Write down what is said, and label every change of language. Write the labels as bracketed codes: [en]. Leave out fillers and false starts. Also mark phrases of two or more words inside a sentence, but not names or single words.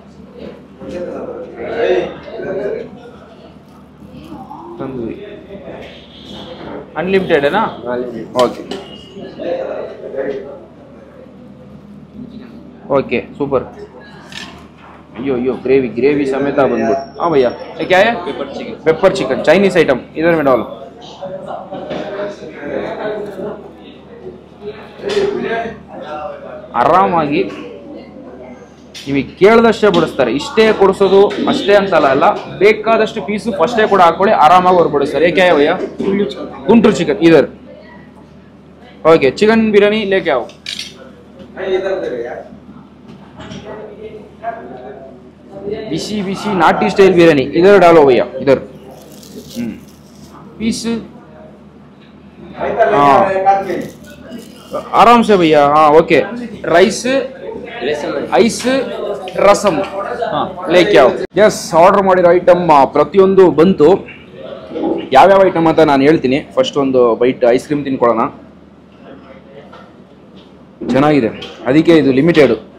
[kn] ತಂದೂರಿ ಅನ್ಲಿಮಿಟೆಡೇನಾ? [en] okay okay, super. [kn] ಅಯ್ಯೋ ಅಯ್ಯೋ, [en] gravy gravy [kn] समेत ಬಂದ್ಬಿಟ್ಟು. [hi] हाँ भैया, ये क्या है? [en] pepper chicken, Chinese item. [hi] इधर में डालो. [kn] ಆರಾಮಾಗಿ ನಿಮಗೆ ಕೇಳದಷ್ಟೇ ಬಡಿಸ್ತಾರೆ. ಇಷ್ಟೇ ಕೊಡಿಸೋದು ಅಷ್ಟೇ ಅಂತಲ್ಲ, ಅಲ್ಲ, ಬೇಕಾದಷ್ಟು ಪೀಸು ಫಸ್ಟೇ ಕೂಡ ಹಾಕೊಳ್ಳಿ, ಆರಾಮಾಗಿ ಅವ್ರು ಬಡಿಸ್ತಾರೆ. [hi] ऐके भैया? गुंटूर चिकन इधर. ओके, चिकन बिरयानी लेके आओ. [kn] ಬಿಸಿ ಬಿಸಿ ನಾಟಿ [hi] स्टाइल बिरयानी इधर डालो भैया, इधर. पीस आराम से भैया. हाँ ओके. राइस, आइस, रसम लेके आओ. [kn] ಎಸ್, ಆರ್ಡರ್ ಮಾಡಿರೋ ಐಟಮ್ ಪ್ರತಿಯೊಂದು ಬಂತು. ಯಾವ್ಯಾವ ಐಟಮ್ ಅಂತ ನಾನು ಹೇಳ್ತೀನಿ. ಫಸ್ಟ್ ಒಂದು [en] bite ice cream [kn] ತಿನ್ಕೊಳ್ಳೋಣ. ಚೆನ್ನಾಗಿದೆ, ಅದಕ್ಕೆ ಇದು ಲಿಮಿಟೆಡ್.